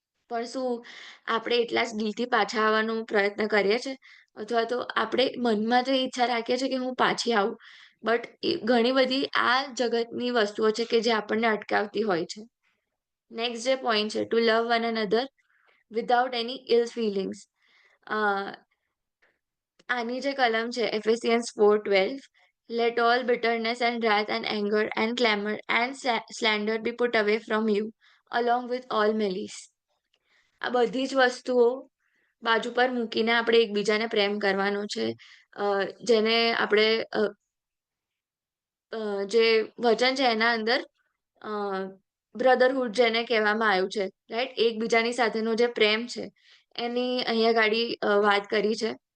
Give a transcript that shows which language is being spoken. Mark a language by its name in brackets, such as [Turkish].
[Gujarati] પણ શું આપણે એટલા જ દિલથી પાછા આવવાનો પ્રયત્ન કરીએ છીએ? અથવા તો આપણે મનમાં તો એ ઈચ્છા રાખીએ છીએ કે હું પાછી આવું. બટ ઘણી બધી આ જગતની વસ્તુઓ છે કે જે આપણને અટકાવતી હોય છે. નેક્સ્ટ જે પોઈન્ટ છે, [English] To love one another without any ill feelings. [Gujarati] અ, આની જે કલમ છે એફેસિયન્સ 4:12, [English] Let all bitterness and wrath and anger and clamor and slander be put away from you along with all malice. [Gujarati] આ બધી જ વસ્તુઓ બાજુ પર મૂકીને આપણે એકબીજાને પ્રેમ કરવાનો છે. જેને આપણે જે વચન છે એના અંદર અ, બ્રધરહુડ જેને કહેવામાં આવ્યું છે, રાઈટ? એકબીજાની સાથેનો જે પ્રેમ છે, એની અહીંયા ગાડી વાત કરી છે.